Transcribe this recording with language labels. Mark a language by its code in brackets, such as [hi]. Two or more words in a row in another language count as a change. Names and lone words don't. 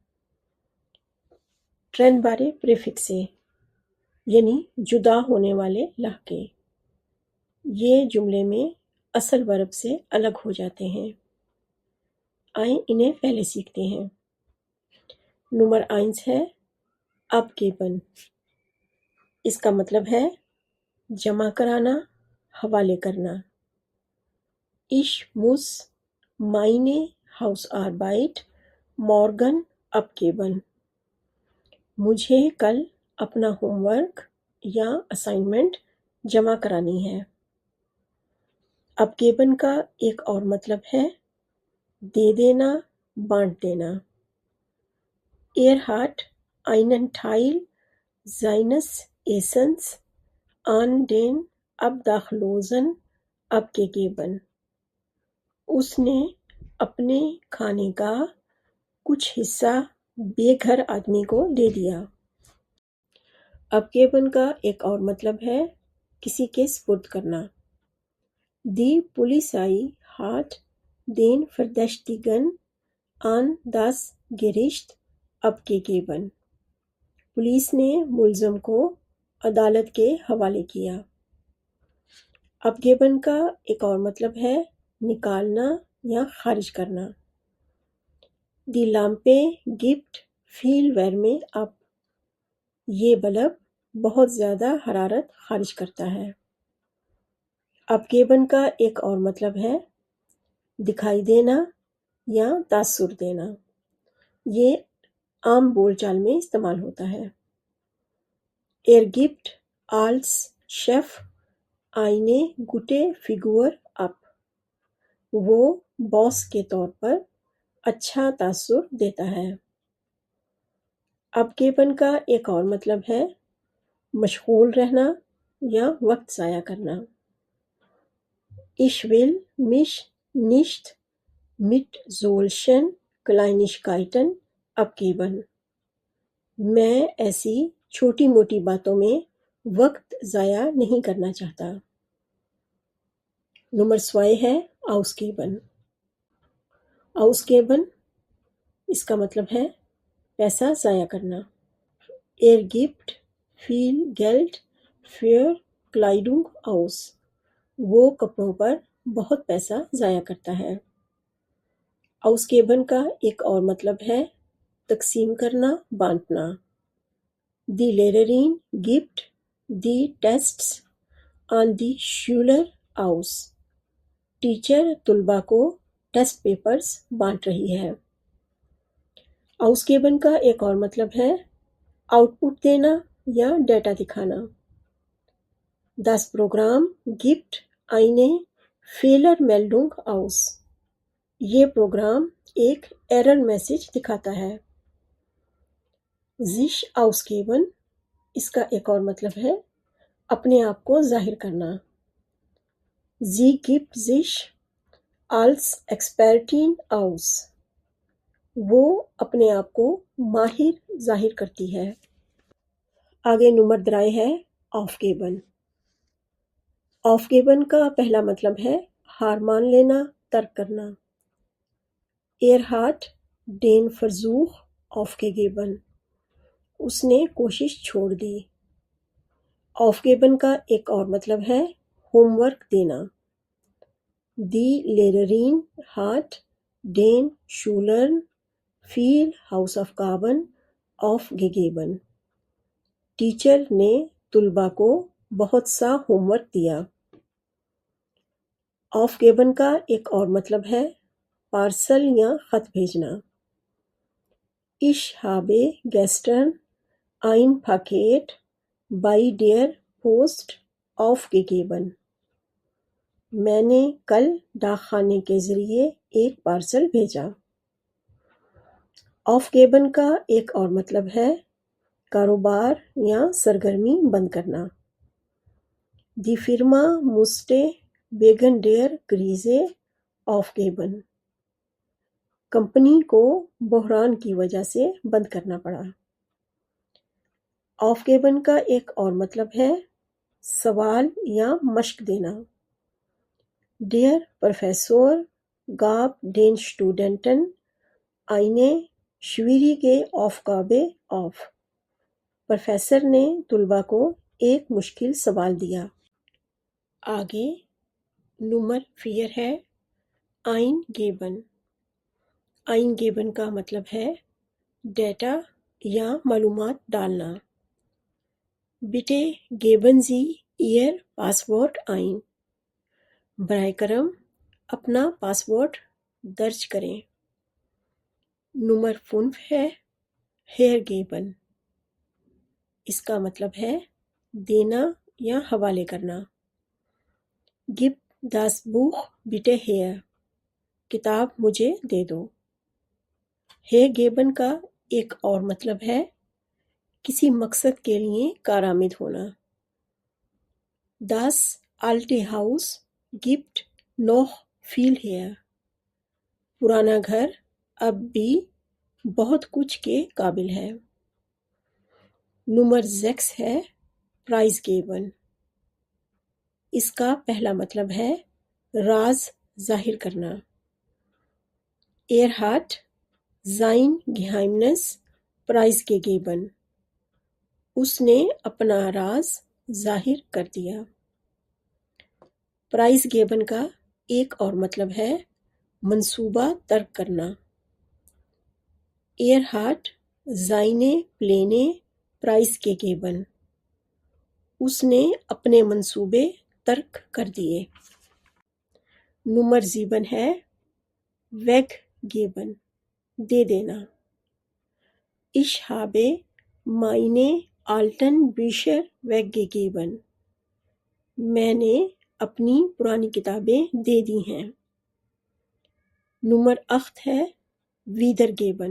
[de] trennbare Präfixe [ur] یعنی جدا ہونے والے لاحقے، یہ جملے میں اصل ورب سے الگ ہو جاتے ہیں. آئیے انہیں پہلے سیکھتے ہیں. نمبر 1 ہے abgeben। اس کا مطلب ہے جمع کرانا، حوالے کرنا. [de] Ich muss meine Hausarbeit morgen abgeben। [ur] مجھے کل اپنا ہوم ورک یا اسائنمنٹ جمع کرانی ہے. abgeben کا ایک اور مطلب ہے دے دینا، بانٹ دینا. [de] Er hat einen Teil seines Essens an den Obdachlosen abgegeben। [ur] اس نے اپنے کھانے کا کچھ حصہ بے گھر آدمی کو دے دیا. abgeben کا ایک اور مطلب ہے کسی کے سپرد کرنا. [de] Die Polizei hat den Verdächtigen an das Gericht abgegeben। [ur] پولیس نے ملزم کو عدالت کے حوالے کیا. abgeben کا ایک اور مطلب ہے نکالنا یا خارج کرنا. [de] Die Lampe gibt viel Wärme ab। [ur] یہ بلب بہت زیادہ حرارت خارج کرتا ہے. abgeben کا ایک اور مطلب ہے دکھائی دینا یا تاثر دینا. یہ عام بول چال میں استعمال ہوتا ہے. [de] Er gibt als Chef eine gute Figur ab। [ur] وہ باس کے طور پر اچھا تاثر دیتا ہے. abgeben کا ایک اور مطلب ہے مشغول رہنا یا وقت ضائع کرنا. [de] Ich will mich nicht mit solchen Kleinigkeiten abgeben। [ur] میں ایسی چھوٹی موٹی باتوں میں وقت ضائع نہیں کرنا چاہتا. نمبر 2 ہے ausgeben। ausgeben اس کا مطلب ہے پیسہ ضائع کرنا. [de] Er gibt viel Geld für Kleidung aus। [ur] وہ کپڑوں پر بہت پیسہ ضائع کرتا ہے. ausgeben کا ایک اور مطلب ہے تقسیم کرنا، بانٹنا. [de] Die Lehrerin gibt die Tests an die Schüler aus। [ur] ٹیچر طلبہ کو [en] test papers [ur] بانٹ رہی ہے. ausgeben کا ایک اور مطلب ہے آؤٹ پٹ دینا یا ڈیٹا دکھانا. [de] Das Programm gibt eine Fehlermeldung aus। [ur] یہ پروگرام ایک [en] error message [ur] دکھاتا ہے. [de] sich ausgeben [ur] اس کا ایک اور مطلب ہے اپنے آپ کو ظاہر کرنا. [de] Sie gibt sich als Expertin aus। [ur] وہ اپنے آپ کو ماہر ظاہر کرتی ہے. آگے نمبر 3 ہے aufgeben। aufgeben کا پہلا مطلب ہے ہار مان لینا، ترک کرنا. [de] Er hat den Versuch aufgegeben। [ur] اس نے کوشش چھوڑ دی. aufgeben کا ایک اور مطلب ہے ہوم ورک دینا. [de] Die Lehrerin hat den Schülern viel Hausaufgaben aufgegeben। [ur] ٹیچر نے طلبہ کو بہت سا ہوم ورک دیا. aufgeben کا ایک اور مطلب ہے پارسل یا خط بھیجنا. [de] Ich habe gestern ein Paket bei der Post aufgegeben। [ur] میں نے کل ڈاک خانے کے ذریعے ایک پارسل بھیجا. aufgeben کا ایک اور مطلب ہے کاروبار یا سرگرمی بند کرنا. [de] Die Firma musste wegen der Krise auf geben. [ur] کمپنی کو بحران کی وجہ سے بند کرنا پڑا. [de] auf geben [ur] کا ایک اور مطلب ہے سوال یا مشق دینا. [de] Der Professor gab den Studenten eine schwierige Aufgabe auf. [ur] پروفیسر نے طلباء کو ایک مشکل سوال دیا. آگے نمبر 4 ہے eingeben. eingeben کا مطلب ہے ڈیٹا یا معلومات ڈالنا. [de] bitte geben Sie Ihr Passwort ein. [ur] براہ کرم اپنا پاسورڈ درج کریں. نمبر 5 ہے hergeben. اس کا مطلب ہے دینا یا حوالے کرنا. [de] gib das Buch bitte her. [ur] کتاب مجھے دے دو. hergeben کا ایک اور مطلب ہے کسی مقصد کے لیے کارآمد ہونا. [de] Das alte Haus gibt noch viel her. [ur] پرانا گھر اب بھی بہت کچھ کے قابل ہے. نمبر 6 ہے [de] preis geben. [ur] اس کا پہلا مطلب ہے راز ظاہر کرنا. [de] Er hat sein Geheimnis preisgegeben. [ur] اس نے اپنا راز ظاہر کر دیا. [de] preis geben [ur] کا ایک اور مطلب ہے منصوبہ ترک کرنا. [de] Er hat seine Pläne preisgegeben. [ur] اس نے اپنے منصوبے ترک کر دیے. نمبر 7 ہے weggeben. دے دینا. [de] Ich habe meine alten Bücher weggegeben. [ur] میں نے اپنی پرانی کتابیں دے دی ہیں. نمبر 8 ہے wiedergeben.